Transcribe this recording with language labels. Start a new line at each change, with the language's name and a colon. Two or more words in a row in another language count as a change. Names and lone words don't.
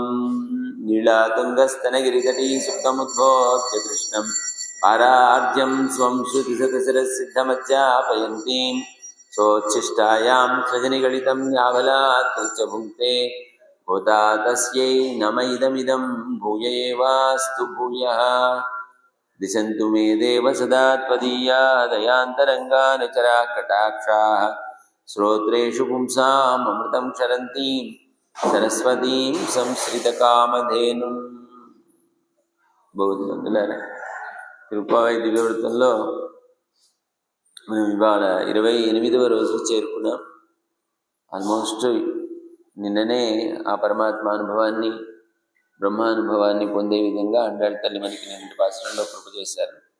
Sanskrit: नीलातुङ्गस्तनगिरितटी सुप्तमुद्बोध्य कृष्णं पारार्ध्यं स्वं श्रुतिशतशिरःसिद्धमध्यापयन्तीं सोच्छिष्टायां स्वजनिगलितं यावलात् च भुङ्क्ते भूता तस्यै नम इदमिदं भूय एवास्तु भूयः। दिशन्तु मे देव सदा त्वदीया दयान्तरङ्गान् चराकटाक्षाः श्रोत्रेषु पुंसाम् अमृतं क्षरन्तीं सरस्वतीं संश्रितकामधेनुं।
Telugu: బౌద్ధులారా, తిరుప్పావై దివ్యవృత్తంలో మనం ఇవాళ 28వ రోజు చేరుకున్నాం. ఆల్మోస్ట్ నిన్ననే ఆ పరమాత్మానుభవాన్ని బ్రహ్మానుభవాన్ని పొందే విధంగా అండాళ్ళ తల్లి మనకి నిన్నటి పాసురంలో కృప చేశారు.